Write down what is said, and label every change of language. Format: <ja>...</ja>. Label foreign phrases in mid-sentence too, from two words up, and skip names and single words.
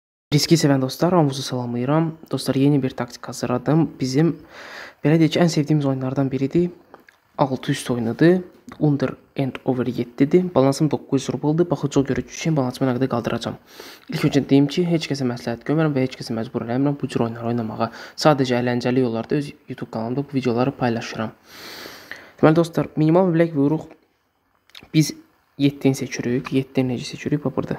<az>Riski sevən dostlar, hamınızı salamlayıram. Dostlar, yeni bir taktik hazırladım. Bizim, belə deyək ki, ən sevdiyimiz oyunlardan biridir. 600 oyunudur.</az> <en>Under and over 7'dir.</en> <az>Balansım 900 rubeldir. Baxıcı görücü üçün balansımı nə qədər qaldıracağım. İlk öncə deyim ki, heç kəsə məsləhət görmürəm və heç kəsə məcbur eləmirəm bu cür oyunlar oynamağa. Sadəcə əyləncəli yollarda öz YouTube kanalımda bu videoları paylaşıram. Deməli dostlar, minimal məbləğ vururuq. Biz 7'ni seçirik. 7'ni necə seçirik? Bax burada.</az>